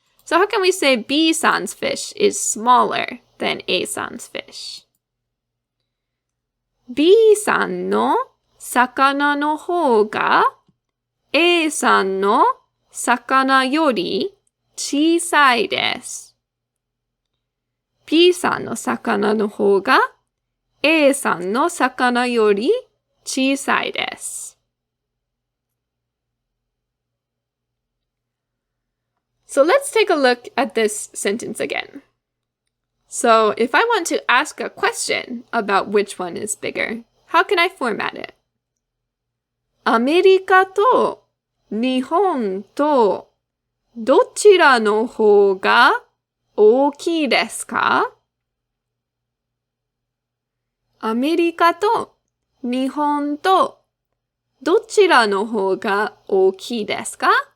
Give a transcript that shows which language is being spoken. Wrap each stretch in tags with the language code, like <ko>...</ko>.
<en>So how can we say B-san's fish is smaller than A-san's fish?</en> <ja>B-san no sakana no hou ga A-san no sakana yori 小さいです。 B さんの魚の方が A さんの魚より小さいです。</ja> <en>So let's take a look at this sentence again. So if I want to ask a question about which one is bigger, how can I format it?</en> <ja>アメリカと日本とどちらの方が大きいですか？アメリカと日本とどちらの方が大きいですか？</ja>